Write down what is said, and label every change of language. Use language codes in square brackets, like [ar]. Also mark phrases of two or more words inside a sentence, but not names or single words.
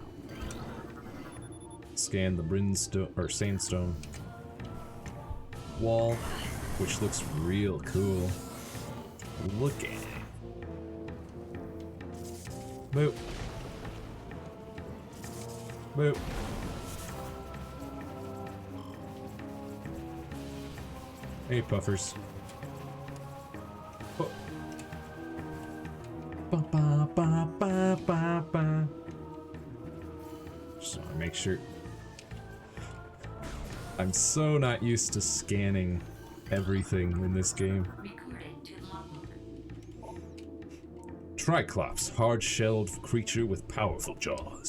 [en] Scan the brimstone or sandstone wall, which looks real cool. Look at it. Boop. Boop. Hey, puffers. Oh. Ba, ba, ba, ba, ba, ba. Just want to make sure. I'm so not used to scanning everything in this game. Recording to logbook. Triclops, hard-shelled creature with powerful jaws.